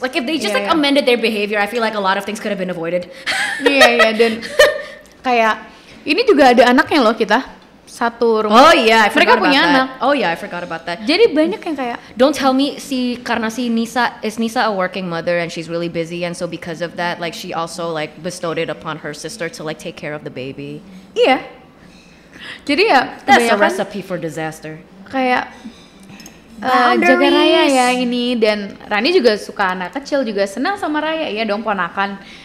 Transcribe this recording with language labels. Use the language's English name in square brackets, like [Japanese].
[English] Like if they just amended their behavior, I feel like a lot of things could have been avoided. [Indonesian] Iya, dan kayak ini juga ada anaknya loh kita. Satu rumah. Mereka punya anak. [English] I forgot about that. [Indonesian] Jadi banyak yang kayak, [English] don't tell me [Indonesian] karena [English] Nisa a working mother and she's really busy, and so because of that, like she also like bestowed it upon her sister to like take care of the baby. [Indonesian] Iya. Jadi ya [English] that's a recipe for disaster. [Indonesian] Kayak jaga Raya ya ini, dan Rani juga suka anak kecil, juga senang sama Raya ya dong, ponakan.